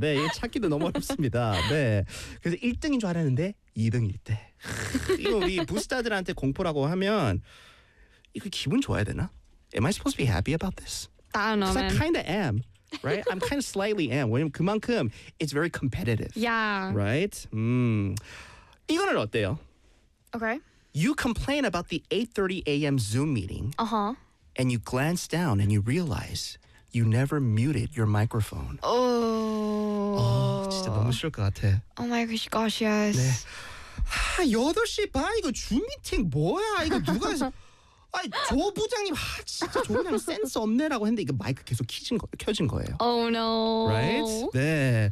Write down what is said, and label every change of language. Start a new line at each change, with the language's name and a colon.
Korean: 네, 찾기도 너무 어렵습니다. 네, 그래서 1등인 줄 알았는데 2등일 때. 이거 우리 부스타들한테 공포라고 하면 이거 기분 좋아야 되나?
English: Am I supposed to be happy about this? I don't know. Because I kind of am, right? I'm kind of slightly am.
Korean: 왜냐면 그만큼
English: it's very competitive. Yeah. Right?
Korean: 이거는 어때요?
English: Okay. You complain about the 8:30 a.m. Zoom meeting. Uh-huh. And you glance down and you realize you never muted your microphone. Oh.
Korean: Oh, 진짜 너무 싫을 것 같아.
English: Oh my gosh, yes.
Korean: 네. 하, 8시 반 이거 줌 미팅 뭐야? 이거 누가 해서 아니, 조 부장님 하, 진짜 조 부장님 센스 없네라고 했는데 이거 마이크 계속 켜진 거예요.
English: Oh no. Right? 네.